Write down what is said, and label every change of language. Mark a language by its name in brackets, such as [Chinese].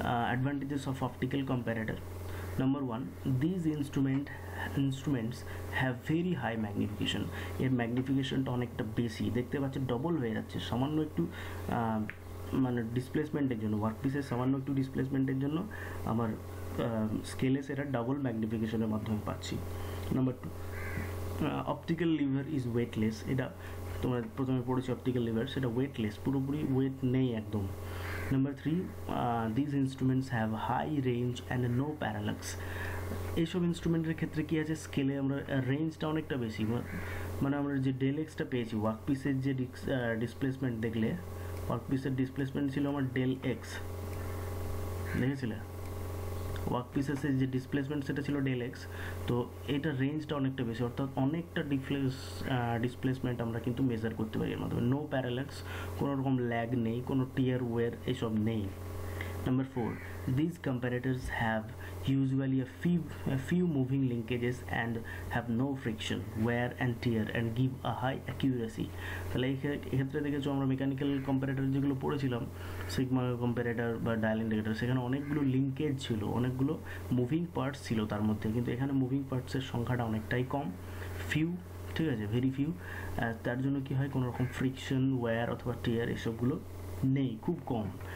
[English] Advantages of optical comparator. Number 1, these instruments have very high magnification। [Bangla] এর ম্যাগনিফিকেশনটা অনেকটা বেশি, দেখতে পাচ্ছি ডবল হয়ে যাচ্ছে সামান্য একটু মানে ডিসপ্লেসমেন্টের জন্য, ওয়ার্কপিসের সামান্য একটু ডিসপ্লেসমেন্টের জন্য আমার স্কেলে সেটা ডাবল ম্যাগনিফিকেশনের মাধ্যমে পাচ্ছি। [English] Number 2, optical lever is weightless. [Bangla] এটা তোমরা প্রথমে পড়েছি অপটিক্যাল লিভার, সেটা ওয়েটলেস, পুরোপুরি ওয়েট নেই একদম। [English] Number 3, this instruments have high range and no parallax. [Bangla] এইসব ইনস্ট্রুমেন্টের ক্ষেত্রে কী আছে, স্কেলে আমরা রেঞ্জটা অনেকটা বেশি, মানে আমরা যে ডেল এক্সটা পেয়েছি, ওয়ার্কপিসের যে ডিসপ্লেসমেন্ট দেখলে, ওয়ার্কপিসের ডিসপ্লেসমেন্ট ছিল আমার ডেল এক্স, দেখেছিলে, ওয়ার্কপিসের যে ডিসপ্লেসমেন্ট সেটা ছিল ডেল এক্স। তো এটা রেঞ্জটা অনেকটা বেশি, অর্থাৎ অনেকটা ডিসপ্লেসমেন্ট আমরা কিন্তু মেজার করতে পারি এর মাধ্যমে। নো প্যারালাক্স, কোনো রকম ল্যাগ নেই, কোনো টিয়ার ওয়ের এসব নেই। [English] Number 4, these comparators have usually a few moving linkages and have no friction, wear and tear and give a high accuracy. [Bangla] তাহলে এক্ষেত্রে দেখেছো আমরা মেকানিক্যাল কম্পারেটর যেগুলো পড়েছিলাম, সিগমা কম্পারেটর বা ডায়াল ইন্ডিকেটর, সেখানে অনেকগুলো লিঙ্কেজ ছিল, অনেকগুলো মুভিং পার্টস ছিল তার মধ্যে, কিন্তু এখানে মুভিং পার্টসের সংখ্যাটা অনেকটাই কম, ফিউ, ঠিক আছে, [English] Very few. [Bangla] তার জন্য কি হয়, কোনো রকম ফ্রিকশন, ওয়্যার অথবা টিয়ার এসবগুলো নেই, খুব কম।